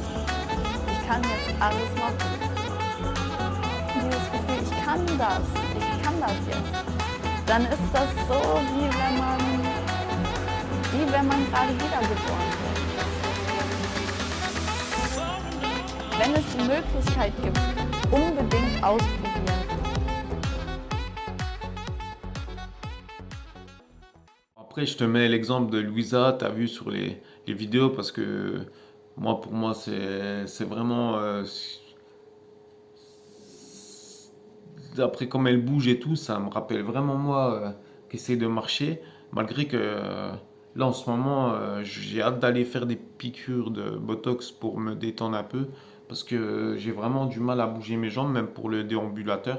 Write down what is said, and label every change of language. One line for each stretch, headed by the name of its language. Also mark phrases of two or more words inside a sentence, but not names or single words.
German: Ich kann jetzt alles machen. Dieses Gefühl, ich kann das jetzt. Dann ist das so, wie wenn man gerade wiedergeboren wird. Wenn es die Möglichkeit gibt, unbedingt ausprobieren.
French: Après, je te mets l'exemple de Louisa, tu as vu sur les vidéos, parce que moi, pour moi, c'est vraiment... d'après comme elle bouge et tout, ça me rappelle vraiment moi qui essaie de marcher, malgré que là, en ce moment, j'ai hâte d'aller faire des piqûres de Botox pour me détendre un peu, parce que j'ai vraiment du mal à bouger mes jambes, même pour le déambulateur.